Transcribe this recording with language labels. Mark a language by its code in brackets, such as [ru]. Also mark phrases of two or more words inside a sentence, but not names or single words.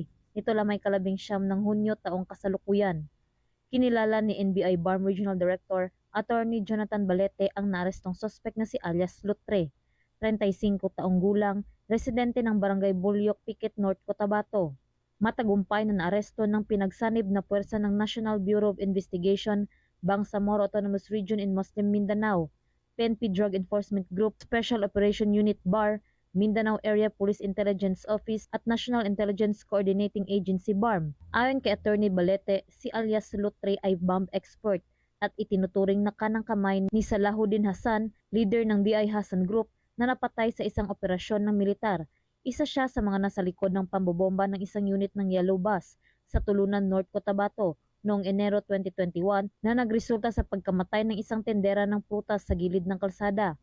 [tl] Nito lamay 19 ng Hunyo taong kasalukuyan. Kinilala ni NBI BARM Regional Director Attorney Jonathan Balete ang naarestong suspect na si alias Lutre, 35 taong gulang, residente ng Barangay Bulyok, Piquet North, Cotabato. Matagumpay na naaresto ng pinagsanib na puwersa ng National Bureau of Investigation, Bangsamoro Autonomous Region in Muslim Mindanao, PNP Drug Enforcement Group, Special Operation Unit BAR, Mindanao Area Police Intelligence Office at National Intelligence Coordinating Agency BARM. Ayon kay Attorney Balete, si alias Lutre ay bomb expert at itinuturing na kanang kamay ni Salahuddin Hassan, leader ng DI Hassan Group na napatay sa isang operasyon ng militar. Isa siya sa mga nasa likod ng pambobomba ng isang unit ng Yellow Bus sa Tulunan, North Cotabato noong Enero 2021 na nagresulta sa pagkamatay ng isang tendera ng prutas sa gilid ng kalsada.